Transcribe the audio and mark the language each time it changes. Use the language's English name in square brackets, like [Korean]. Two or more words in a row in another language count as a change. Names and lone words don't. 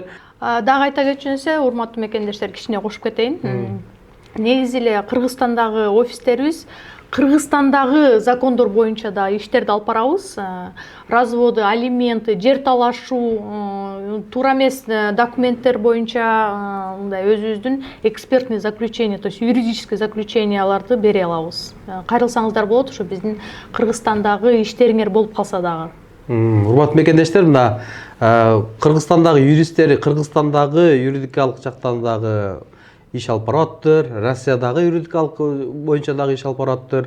[Kyrgyz] Дагы айта кетчү нерсе, урматтуу мекендештер, кичине кошуп кетейин. негизи эле Кыргызстандагы офистерибиз Кыргызстандагы закондор боюнча да иштерди алып барабыз. Разводы, алименты, жер талашуу, туура эмес документтер боюнча мындай өзүбүздүн [Russian] экспертный заключение, то есть юридический [Kyrgyz] заключенияларды бере алабыз. Кайрылсаңыздар болот, ошо биздин Кыргызстандагы иштериңер болуп калса дагы. Урматтуу мекендештер, мына Кыргызстандагы юристтер Кыргызстандагы юридикалык жактан дагы иш алып бараттыр, Россиядагы юридикалык боюнча дагы иш алып бараттыр.